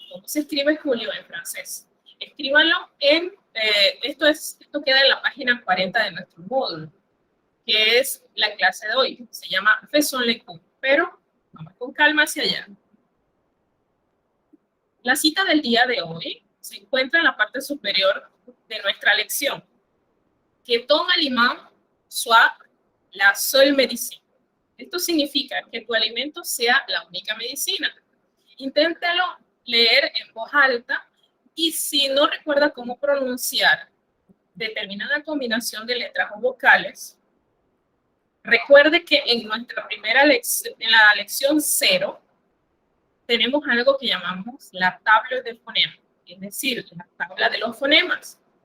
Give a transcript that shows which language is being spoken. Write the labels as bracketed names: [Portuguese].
[Spanish] ¿Cómo se escribe julio en francés? Escríbanlo en, esto queda en la página 40 de nuestro módulo, que es la clase de hoy. Se llama [French] Faisons les cours, [Spanish] pero vamos con calma hacia allá. La cita del día de hoy se encuentra en la parte superior de nuestra lección. [French] Que ton aliment soit la seule médecine. [Spanish] Esto significa que tu alimento sea la única medicina. Inténtalo leer en voz alta y si no recuerda cómo pronunciar determinada combinación de letras o vocales, recuerde que en nuestra primera lección, en la lección 0, tenemos algo que llamamos la tabla de fonemas, es decir, la tabla de los fonemas.